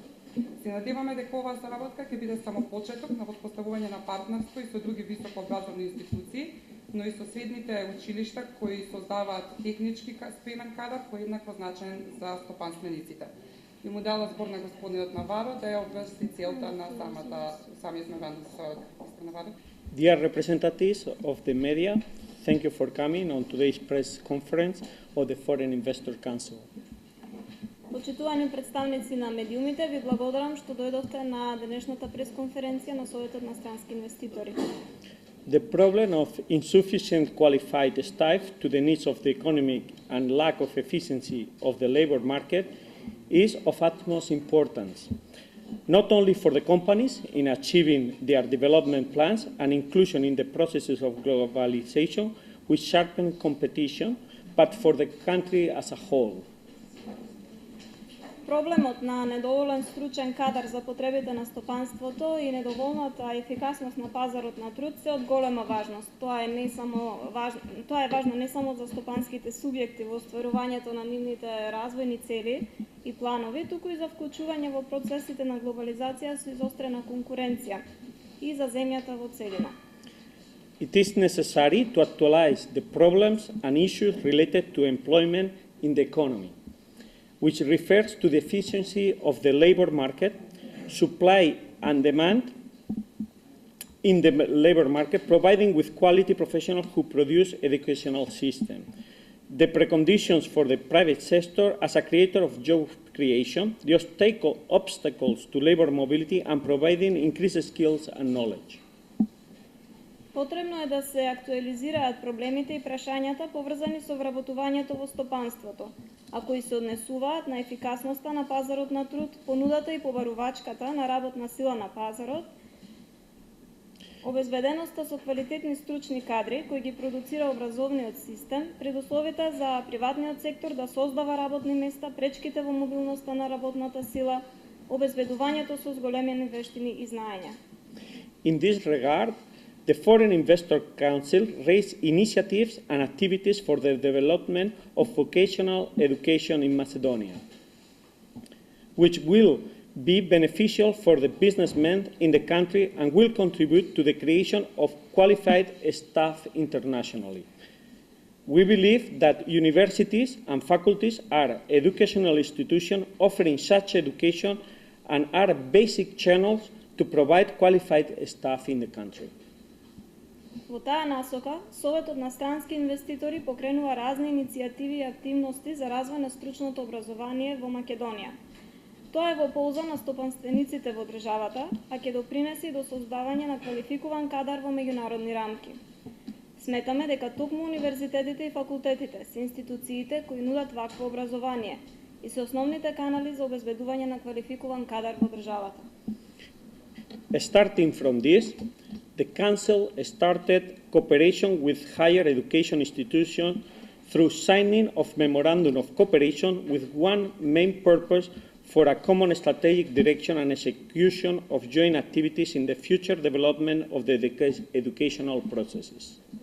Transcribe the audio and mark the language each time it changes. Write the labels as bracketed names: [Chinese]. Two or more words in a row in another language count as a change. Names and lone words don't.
[Macedonian] Се надеваме дека оваа соработка ќе биде само почеток на воспоставување на партнерство и со други високообразовни институции, но и со средните училишта кои создаваат технички спремен кадар кој е еднакво значаен за стопанствениците. И му дала збор на господинот Наваро да ја обврсти целта на самиот меморандум за соработка. [English] Dear representatives of the media, thank you for coming on today's press conference of the Foreign Investor Council. [Macedonian] Почитувани представници на медиумите, ви благодарам што дојдовте на денешната пресконференција на Советот на странски инвеститори. [English] The problem of insufficient qualified staff to the needs of the economy and lack of efficiency of the labor market is of utmost importance, not only for the companies in achieving their development plans and inclusion in the processes of globalization which sharpen competition, but for the country as a whole. [Macedonian] Проблемот на недоволен стручен кадар за потребите на стопанството и недоволната ефикасност на пазарот на труд се од голема важност. Тоа е важно не само за стопанските субјекти во остварувањето на нивните развојни цели и планови, туку и за вклучување во процесите на глобализација со изострена конкуренција и за земјата во целина. [English] It is necessary to actualize the problems and issues related to employment in the economy, which refers to the efficiency of the labor market, supply and demand in the labor market, providing with quality professionals who produce educational system, the preconditions for the private sector as a creator of job creation, the obstacles to labor mobility, and providing increased skills and knowledge. [Macedonian] Потребно е да се актуализираат проблемите и прашањата поврзани со вработувањето во стопанството, а кои се однесуваат на ефикасноста на пазарот на труд, понудата и побарувачката на работна сила на пазарот, обезбеденоста со квалитетни стручни кадри кои ги продуцира образовниот систем, предусловите за приватниот сектор да создава работни места, пречките во мобилноста на работната сила, обезбедувањето со зголемени вештини и знаења. [English] In this regard, the Foreign Investor Council raised initiatives and activities for the development of vocational education in Macedonia, which will be beneficial for the businessmen in the country and will contribute to the creation of qualified staff internationally. We believe that universities and faculties are educational institutions offering such education and are basic channels to provide qualified staff in the country. [Macedonian] Во таа насока, Советот на странски инвеститори покренува разни иницијативи и активности за развој на стручното образование во Македонија. Тоа е во полза на стопанствениците во државата, а ќе допринесе и до создавање на квалификуван кадар во меѓународни рамки. Сметаме дека токму универзитетите и факултетите се институциите кои нудат вакво образование и се основните канали за обезбедување на квалификуван кадар во државата. [English] Starting from this, the Council started cooperation with higher education institutions through signing of Memorandum of Cooperation with one main purpose for a common strategic direction and execution of joint activities in the future development of the educational processes.